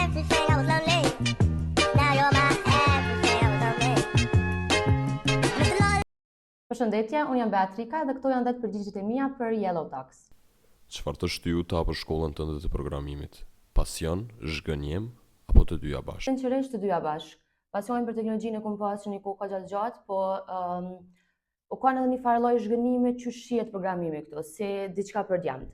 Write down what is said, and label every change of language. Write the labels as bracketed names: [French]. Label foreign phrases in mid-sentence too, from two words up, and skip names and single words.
[English] to say I was lonely. Now you're my ex to say I was lonely. Mr. Lawless. [Albanian] Përshëndetje, unë jam Beatrika dhe këto janë 10 përgjigjet e mia për Yellow Talks. Çfarë të shtyu ta për shkollën tënde të programimit? Pasion, zhgënjem apo të dyja bashkë? Sinqerisht të dyja bashkë. Pasionin për teknologjinë e kam pasur një kohë kaq gjatë, po u kanë edhe një farë lloj zhgënimi që shihet programimi këtu, si diçka për djamt.